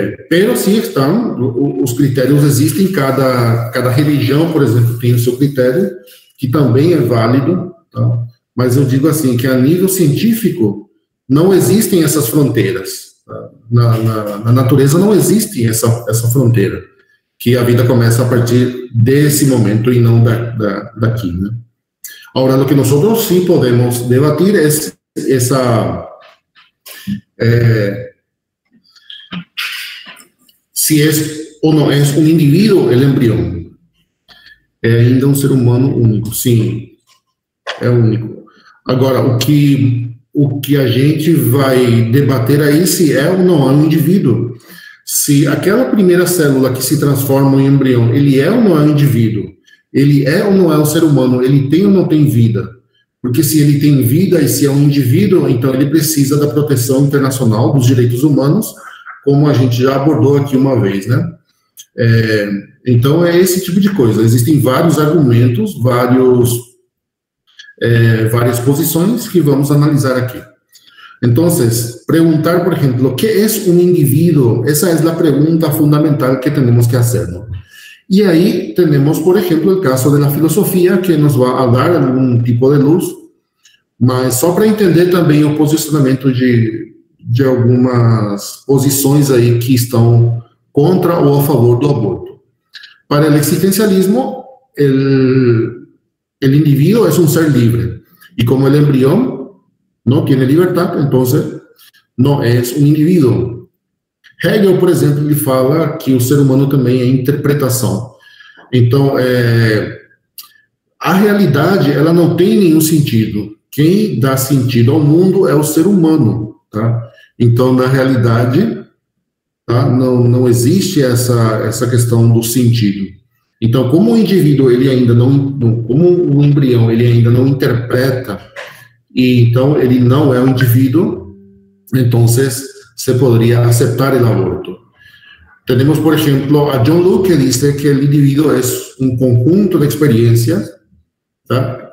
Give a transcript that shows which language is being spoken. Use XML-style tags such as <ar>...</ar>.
<pt>Pero sim estão, os critérios existem, cada religião, por exemplo, tem o seu critério, que também é válido, tá? mas eu digo assim, que a nível científico não existem essas fronteiras. Na natureza não existe essa fronteira, que a vida começa a partir desse momento e não daqui, né?</pt> <es>Ahora, lo que nosotros sí podemos debatir es si es o no es un individuo el embrión.</es> <pt>É ainda um ser humano único, sim, é único. Agora, o que a gente vai debater aí se é ou não é um indivíduo. Se aquela primeira célula que se transforma em embrião, ele é ou não é um indivíduo, ele é ou não é um ser humano, ele tem ou não tem vida. Porque se ele tem vida e se é um indivíduo, então ele precisa da proteção internacional dos direitos humanos, como a gente já abordou aqui uma vez, né? Então é esse tipo de coisa. Existem vários argumentos, várias posições que vamos analisar aqui.</pt> <es>Entonces, preguntar, por ejemplo, ¿qué es un individuo? Esa es la pregunta fundamental que tenemos que hacernos. Y ahí tenemos, por ejemplo, el caso de la filosofía, que nos va a dar algún tipo de luz,</es> <pt>mas só para entender também o posicionamento de algumas posições aí que estão contra ou a favor do aborto.</pt> <es>Para el existencialismo, el individuo es un ser libre, y como el embrión no tiene libertad, entonces no es un individuo.</es> <pt>Hegel, por exemplo, ele fala que o ser humano também é interpretação. Então, a realidade, ela não tem nenhum sentido. Quem dá sentido ao mundo é o ser humano, tá? Então, na realidade, tá, não existe essa questão do sentido. Então, como o indivíduo, ele ainda como o embrião, ele ainda não interpreta, e então ele não é um indivíduo, então</pt> <es>se podría aceptar el aborto. Tenemos, por ejemplo, a John Locke, que dice que el individuo es un conjunto de experiencias, ¿tá?</es>